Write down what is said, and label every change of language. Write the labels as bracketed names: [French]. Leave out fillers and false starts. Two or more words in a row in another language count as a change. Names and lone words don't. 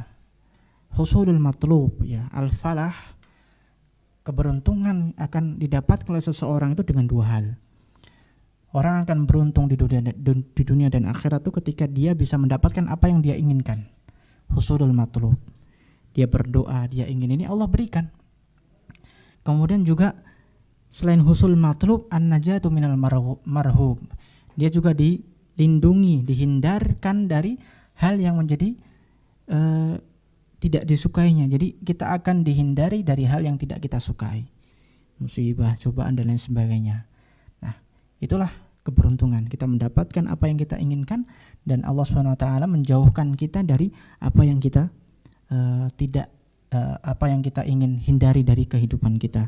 [Arabic] حصول المطلوب [Indonesian] ya, al-falah, keberuntungan akan didapatkan oleh seseorang itu dengan 2 hal. Orang akan beruntung di dunia dan akhirat itu ketika dia bisa mendapatkan apa yang dia inginkan. [Arabic] حصول المطلوب. [Indonesian] Dia berdoa, dia ingin ini, Allah berikan. Kemudian juga selain [Arabic] حصول مطلوب النجاة من المرهوب. [Indonesian] Dia juga dilindungi, dihindarkan dari hal yang menjadi tidak disukainya. Jadi kita akan dihindari dari hal yang tidak kita sukai. Musibah, cobaan dan lain sebagainya. Nah, itulah keberuntungan. Kita mendapatkan apa yang kita inginkan dan Allah [Arabic] سبحانه وتعالى [Indonesian] menjauhkan kita dari apa yang kita tidak apa yang kita ingin hindari dari kehidupan kita.